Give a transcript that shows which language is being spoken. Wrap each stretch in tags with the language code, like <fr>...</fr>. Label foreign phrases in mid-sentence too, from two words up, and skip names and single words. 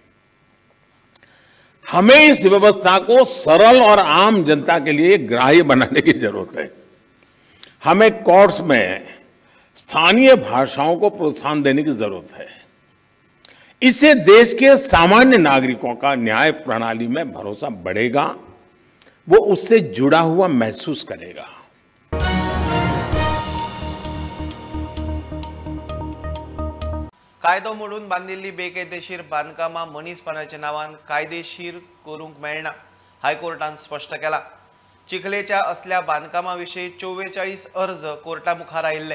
<hi>हमें इस व्यवस्था को सरल और आम जनता के लिए ग्राह्य बनाने की जरूरत है। हमें कोर्ट्स में स्थानीय भाषाओं को प्रोत्साहन देने की जरूरत है। इससे देश के सामान्य नागरिकों का न्याय प्रणाली में भरोसा बढ़ेगा, वो उससे जुड़ा हुआ महसूस करेगा।</hi> <kok>कायदो मोडून बांधिल्ली बेकायदेशीर बांदकामां मनीसपणाच्या नांवान कायदेशीर करूंक मेळना, हायकोर्टान स्पश्ट केला। चिखलेच्या असल्या बांदकामां विशीं 44 अर्ज कोर्टा मुखार आयिल्ले।</kok>